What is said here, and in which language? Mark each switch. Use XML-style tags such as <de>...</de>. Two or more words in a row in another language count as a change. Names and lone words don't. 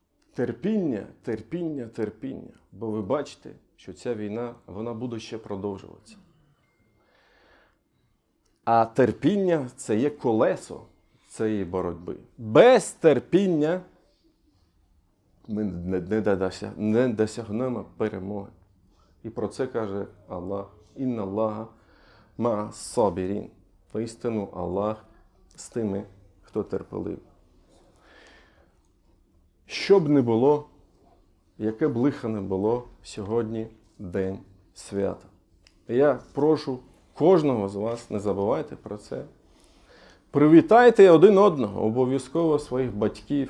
<uk>терпіння, терпіння, терпіння. Бо ви бачите, що ця війна, вона буде ще продовжуватися. А терпіння – це є колесо цієї боротьби. Без терпіння ми не досягнемо перемоги. І про це каже Аллах.</uk> <ar>«إن الله مع الصابرين».</ar> <uk>Поістину Аллах з тими, хто терпеливий. Що б не було, яке б лихо не було, сьогодні день свята. Я прошу кожного з вас, не забувайте про це. Привітайте один одного, обов'язково своїх батьків.</uk>